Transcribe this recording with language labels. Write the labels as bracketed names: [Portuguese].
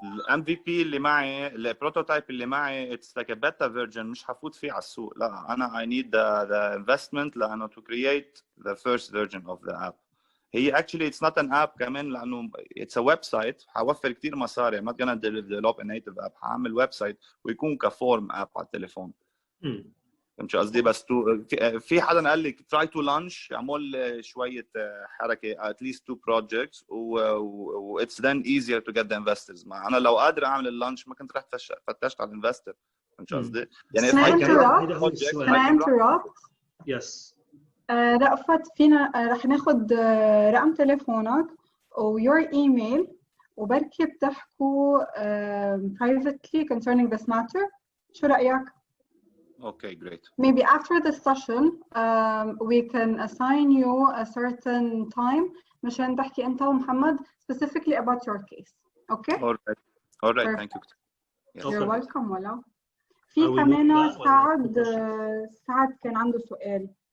[Arabic] MVP اللي معي البروتوتايب اللي معي [English] it's like a beta version [Arabic] مش حفوت فيه على السوق. لا أنا [English] I need the investment لأنه to create the first version of the app. هي actually it's not an app [Arabic] كمان لأنه [English] it's a website. [Arabic] حوفر كتير مصاري. [English] I'm not gonna develop a native app. [Arabic] حعمل ويب سايت ويكون كفورم app على التليفون. فهمت شو قصدي؟ بس في حدا قال لي [English] try to launch [Arabic] اعمل شويه حركه [English] at least 2 projects و it's then easier to get the investors. [Arabic] ما انا لو قادر اعمل اللانش ما كنت رحت فتشت على الانفستر. فهمت شو قصدي؟ يعني [English] can I interrupt؟ Yes. [Arabic] رأفت فينا رح ناخذ رقم تليفونك و your email وبركي بتحكوا [English] privately concerning this matter. [Arabic] شو رأيك؟ [English] Okay, great. Maybe after the session, we can assign you a certain time [Arabic] مشان تحكي أنت ومحمد [English] specifically about your case. Okay? All right. Thank you. Yes. You're welcome. [Arabic] ولا في كمان سعد كان عنده سؤال.